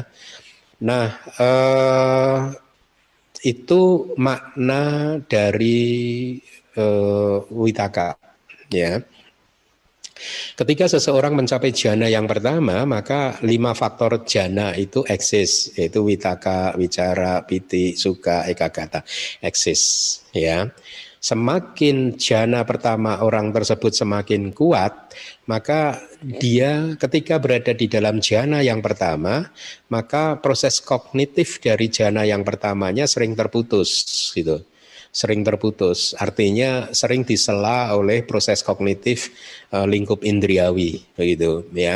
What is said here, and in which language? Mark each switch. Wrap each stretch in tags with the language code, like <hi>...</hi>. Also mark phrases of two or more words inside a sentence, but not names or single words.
<id>Nah, itu makna dari witaka, ya. Ketika seseorang mencapai jana yang pertama, maka 5 faktor jana itu eksis, yaitu witaka, wicara, piti, sukha, ekagata, eksis, ya. Semakin jana pertama orang tersebut semakin kuat, maka dia ketika berada di dalam jana yang pertama, maka proses kognitif dari jana yang pertamanya sering terputus gitu. Sering terputus, artinya sering disela oleh proses kognitif lingkup indriawi begitu ya.</id>